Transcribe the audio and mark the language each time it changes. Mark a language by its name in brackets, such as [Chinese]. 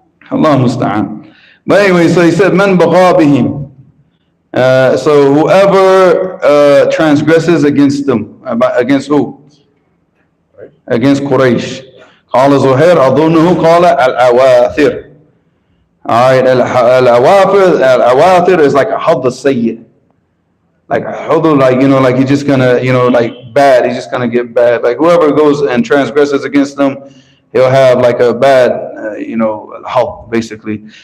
[Arabic] Allah musta'an. [English] But anyway, so he said, [Arabic] Man bagha bihim. [English] So whoever transgresses against them, against who? Against Quraysh. [Arabic] قال زهير أظنه قال الأواثر. [English] Alright, al-awafir is like a hadd al-sayyid. Like hudu, like he's just gonna, like bad, he's just gonna get bad. Like whoever goes and transgresses against them, he'll have like a bad, hadd, basically.